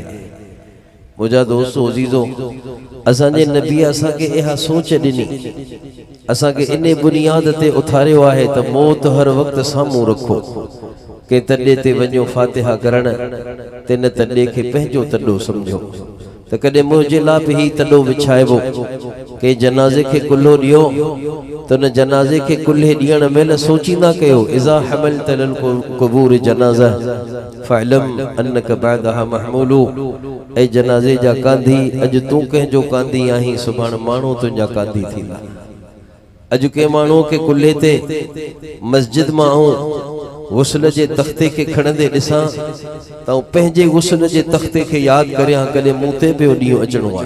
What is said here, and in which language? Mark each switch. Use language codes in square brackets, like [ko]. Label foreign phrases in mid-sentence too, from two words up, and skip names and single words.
[sd] मुंहिंजा दोस्तो अज़ीज़ो, असांजे नबी असांखे इहा सोच ॾिनी, असांखे इन बुनियाद ते उथारियो आहे त मौत हर वक़्तु साम्हूं रखो। कंहिं तॾे ते वञो फातिहा करण, त इन तॾे खे पंहिंजो तॾो सम्झो त कॾहिं मुंहिंजे लाइ बि ही तॾो विछाइबो। कंहिं जनाज़े खे कुल्हो ॾियो त उन जनाज़े खे कुल्हे ॾियण महिल सोचींदा कयो, [ar] إذا حملت إلى القبور جنازة فاعلم أنك بعدها محمول. [sd] ऐं जनाज़े जा कांधी, अॼु तूं कंहिंजो कांधी आहीं, सुभाणे माण्हू तुंहिंजा कांधी थींदा। अॼु कंहिं माण्हू खे कुल्हे ते मस्जिद मां गुस्ल जे तख़्ते खे खणंदे ॾिसां त पंहिंजे गुस्ल जे तख़्ते खे यादि करियां, कॾहिं मूं ते ॿियो ॾींहुं अचणो आहे।